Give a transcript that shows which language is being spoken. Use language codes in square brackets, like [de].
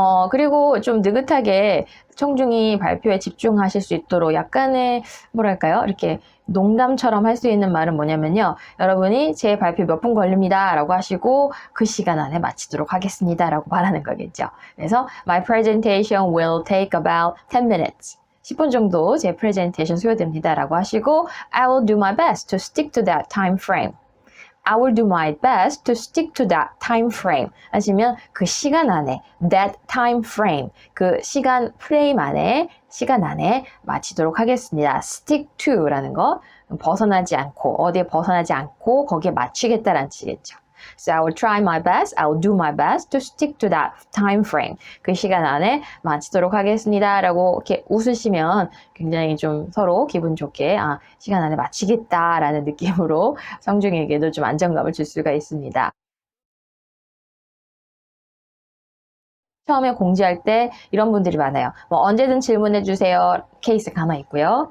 [ko] 그리고 좀 느긋하게 청중이 발표에 집중하실 수 있도록 약간의 뭐랄까요? 이렇게 농담처럼 할 수 있는 말은 뭐냐면요. 여러분이 제 발표 몇 분 걸립니다 라고 하시고 그 시간 안에 마치도록 하겠습니다 라고 말하는 거겠죠. 그래서 [en] My presentation will take about 10 minutes. [ko] 10분 정도 제 프레젠테이션 소요됩니다 라고 하시고 [en] I will do my best to stick to that time frame. I will do my best to stick to that time frame. [ko] 하시면 그 시간 안에, [en] that time frame, [ko] 그 시간 프레임 안에, 시간 안에 마치도록 하겠습니다. stick to라는 거, 벗어나지 않고, 어디에 벗어나지 않고 거기에 맞추겠다라는 뜻이겠죠. [en] So I will try my best, I will do my best to stick to that time frame. [ko] 그 시간 안에 마치도록 하겠습니다. 라고 이렇게 웃으시면 굉장히 좀 서로 기분 좋게 시간 안에 마치겠다라는 느낌으로 성중에게도 좀 안정감을 줄 수가 있습니다. 처음에 공지할 때 이런 분들이 많아요. 뭐 언제든 질문해 주세요 케이스가 하나 있고요.